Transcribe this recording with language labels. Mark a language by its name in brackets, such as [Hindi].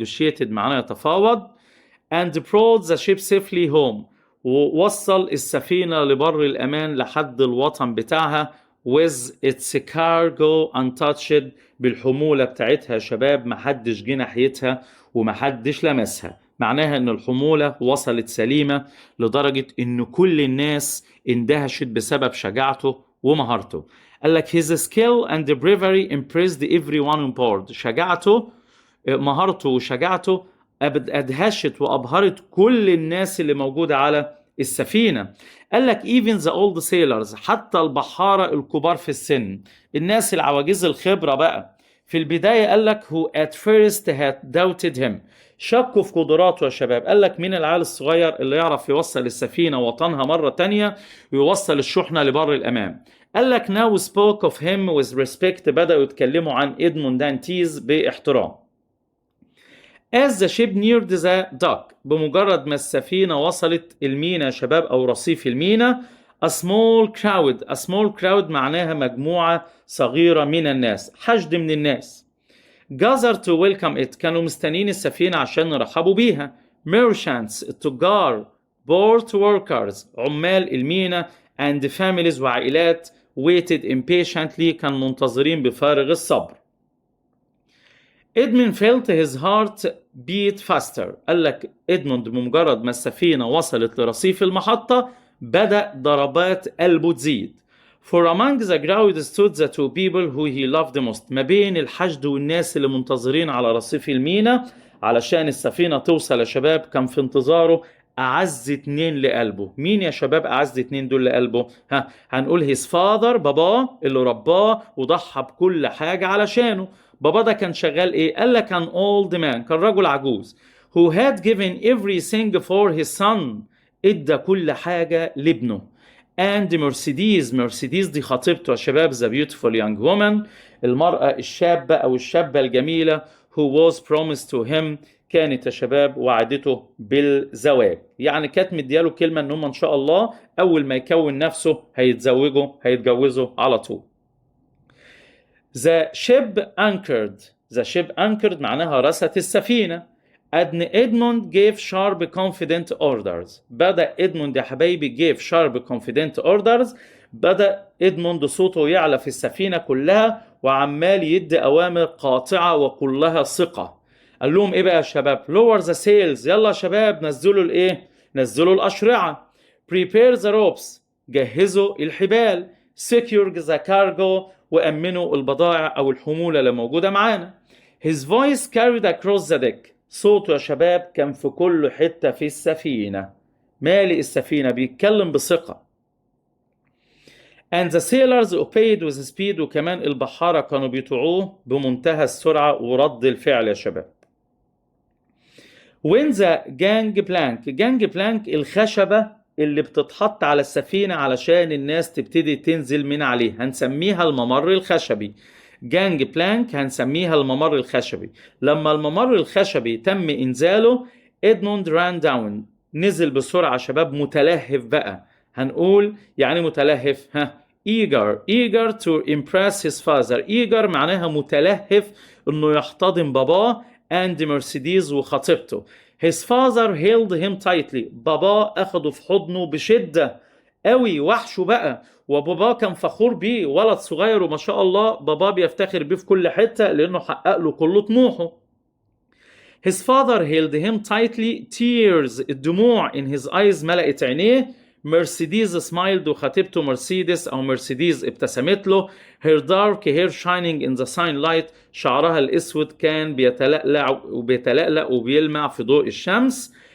[Arabic] negotiated معناه يتفاوض. and brought the ship safely home ووصل السفينة لبر الأمان لحد الوطن بتاعها with its cargo untouched بالحمولة بتاعتها يا شباب، محدش جه ناحيتها ومحدش لمسها. معناها ان الحمولة وصلت سليمة لدرجة ان كل الناس اندهشت بسبب شجاعته ومهارته. [English] قال لك his skill and bravery impressed everyone on board. [Arabic] شجاعته، مهارته وشجاعته أدهشت وأبهرت كل الناس اللي موجودة على السفينة. قال لك even the old sailors حتى البحارة الكبار في السن، الناس العواجيز الخبرة بقى في البداية قال لك who at first had doubted him شكوا في قدراته يا شباب. قال لك مين العيال الصغير اللي يعرف يوصل السفينة وطنها مرة تانية ويوصل الشحنة لبر الأمان. قال لك now spoke of him with respect بدأوا يتكلموا عن إدموند دانتيز باحترام. As the ship neared the dock بمجرد ما السفينة وصلت المينا يا شباب أو رصيف المينا a small crowd معناها مجموعة صغيرة من الناس، حشد من الناس. gathered to welcome it كانوا مستنين السفينة عشان يرحبوا بيها. merchants التجار، port workers عمال المينا and families وعائلات waited impatiently كان منتظرين بفارغ الصبر. [English] Edmund felt his heart beat faster. [Arabic] قال لك إدموند بمجرد ما السفينة وصلت لرصيف المحطة بدأ ضربات قلبه تزيد. [English] For among the crowd stood the two people who he loved most. [Arabic] ما بين الحشد والناس اللي منتظرين على رصيف المينا علشان السفينة توصل يا شباب كان في انتظاره أعز اتنين لقلبه. مين يا شباب أعز اتنين دول لقلبه؟ هنقول his father باباه اللي رباه وضحى بكل حاجة علشانه. بابا ده كان شغال ايه؟ قال لك كان old man كان رجل عجوز who had given everything for his son ادى كل حاجة لابنه. and مرسيديز دي خطيبته يا شباب the beautiful young woman المرأة الشابة أو الشابة الجميلة who was promised to him كانت يا شباب وعدته بالزواج. يعني كانت مدياله كلمة ان هم ان شاء الله اول ما يكون نفسه هيتجوزوا على طول. [English] The ship anchored معناها رست السفينة. and Edmund gave sharp confident orders. بدأ إدموند يا حبايبي gave sharp confident orders. [Arabic] بدأ إدموند صوته يعلى في السفينة كلها وعمال يدي أوامر قاطعة وكلها ثقة. قال لهم ايه بقى يا شباب؟ lower the sails، يلا يا شباب نزلوا الايه؟ نزلوا الاشرعه. [English] prepare the ropes، جهزوا الحبال. [Arabic] secure the cargo، وامنوا البضائع او الحموله اللي موجوده معانا. his voice carried across the deck، صوته يا شباب كان في كل حته في السفينه، مالئ السفينه، بيتكلم بثقه. and the sailors obeyed with speed، وكمان البحارة كانوا بيطيعوه بمنتهى السرعة ورد الفعل يا شباب. when the gangplank الخشبة اللي بتتحط على السفينة علشان الناس تبتدي تنزل من عليه، هنسميها الممر الخشبي. gangplank هنسميها الممر الخشبي. لما الممر الخشبي تم إنزاله، إدموند ran down، نزل بسرعة شباب، متلهف بقى. [English] هنقول يعني متلهف، eager to impress his father. [Arabic] eager معناها متلهف انه يحتضن باباه and مرسيدس وخطيبته. his father held him tightly، باباه اخده في حضنه بشدة قوي، وحشه بقى، وباباه كان فخور بيه، ولد صغير وما شاء الله باباه بيفتخر بيه في كل حتة لانه حقق له كل طموحه. [English] his father held him tightly، tears الدموع in his eyes ملأت عينيه. [Arabic] مرسيدس smiled، وخطيبته مرسيدس أو مرسيدس ابتسمت له. her dark hair shining in the sunlight، شعرها الأسود كان بيتلألأ وبيلمع في ضوء الشمس.